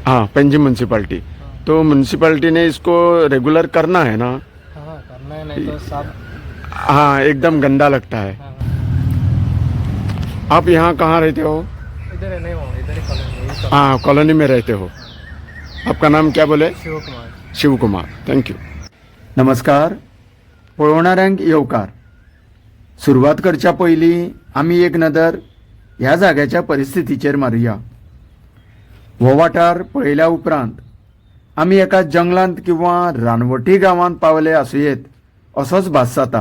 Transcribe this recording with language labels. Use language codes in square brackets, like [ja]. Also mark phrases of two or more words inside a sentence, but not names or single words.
[hi] हाँ, पंजी म्यूनसिपैलिटी। तो म्यूनसिपैलिटी ने इसको रेगुलर करना है ना? हाँ करना है, नहीं तो साफ। हाँ, एकदम गंदा लगता है। हाँ, आप यहाँ कहाँ रहते हो? इधर है, नहीं हो इधर ही कॉलोनी। हाँ, कॉलोनी में रहते हो। आपका नाम क्या बोले? शिव कुमार। शिव कुमार, थँक्यू। [kok] नमस्कार, पळवणाऱ्यांक येवकार। सुरुवात करच्या पयलीं आमी एक नदर ह्या जाग्याच्या परिस्थितीचेर मारुया। हो वाठार पळयल्या उपरांत आमी एका जंगलांत किंवा रानवटी गांवांत पावले आसुयेत असोच भास जाता।